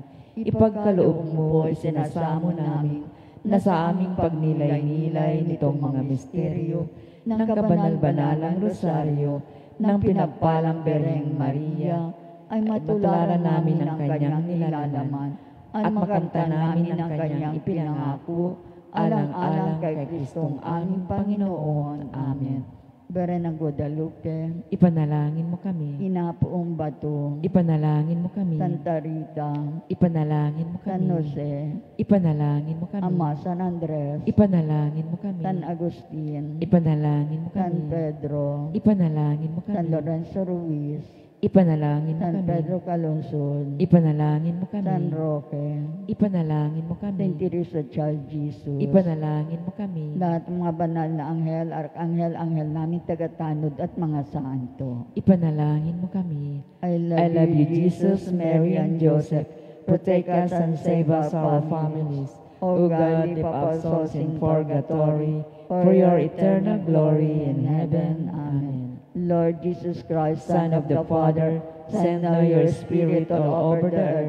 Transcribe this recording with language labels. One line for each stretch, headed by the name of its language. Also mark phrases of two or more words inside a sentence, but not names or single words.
Filipino: Ipagkaloob mo, isinasamo namin, na sa aming pagnilay-nilay nitong mga misteryo, ng kabanal-banalang rosaryo, ng pinagpalang Bereng Maria, ay matularan namin ang kanyang nilalaman, at makanta namin ang kanyang ipinangako, alang-alang kay Kristong aming Panginoon. Amen. Beren ng Guadalupe, Ipanalangin mo kami. Inapoong Bato, Ipanalangin mo kami. Santa Rita, Ipanalangin mo San kami. Jose, Ipanalangin mo kami. Ama San Andres, Ipanalangin mo kami. San Agustin, Ipanalangin mo San kami. Pedro, Ipanalangin mo San kami. Lorenzo Ruiz, Ipanalangin mo San kami. Pedro Calungsod, Ipanalangin mo kami. San Roque, Ipanalangin mo Saint kami. Teresa Child Jesus, Ipanalangin mo kami. lahat ng mga banal na anghel, arkanghel, anghel namin tagatanod at mga santo. Ipanalangin mo kami.
English: I I love you, Jesus, Mary, and Joseph. Protect us and save us our families. O God, lift up souls in purgatory, for your eternal glory in heaven. Amen. Lord Jesus Christ, Son of the Father, send now your Spirit all over the earth.